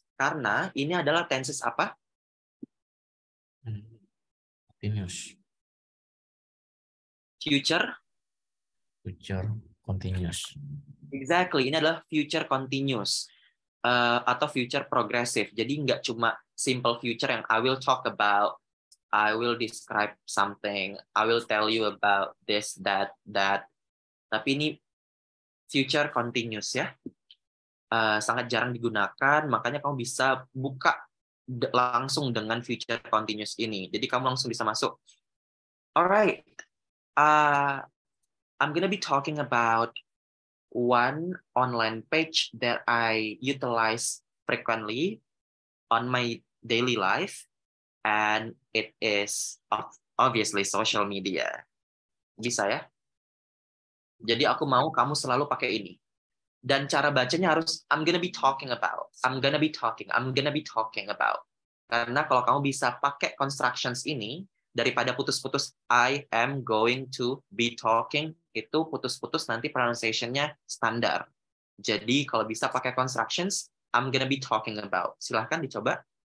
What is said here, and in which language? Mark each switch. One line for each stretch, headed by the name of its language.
Indonesian: Karena ini adalah tenses apa?
English: Continuous. Future. Future continuous. Exactly.
Indonesian: Ini adalah future continuous atau future progressive. Jadi nggak cuma simple future yang
English: I will talk about, I will describe something, I will tell you about this, that, that.
Indonesian: Tapi ini future continuous ya. Sangat jarang digunakan, makanya kamu bisa buka langsung dengan future continuous ini. Jadi kamu langsung bisa masuk.
English: Alright, I'm gonna be talking about one online page that I utilize frequently on my daily life, and it is obviously social media.
Indonesian: Bisa ya? Jadi aku mau kamu selalu pakai ini. Dan cara bacanya harus
English: I'm gonna be talking about. I'm gonna be talking. I'm gonna be talking about.
Indonesian: Karena kalau kamu bisa pakai constructions ini, daripada putus-putus
English: I am going to be talking,
Indonesian: itu putus-putus nanti pronunciation-nya standar. Jadi kalau bisa pakai constructions,
English: I'm gonna be talking about.
Indonesian: Silahkan dicoba.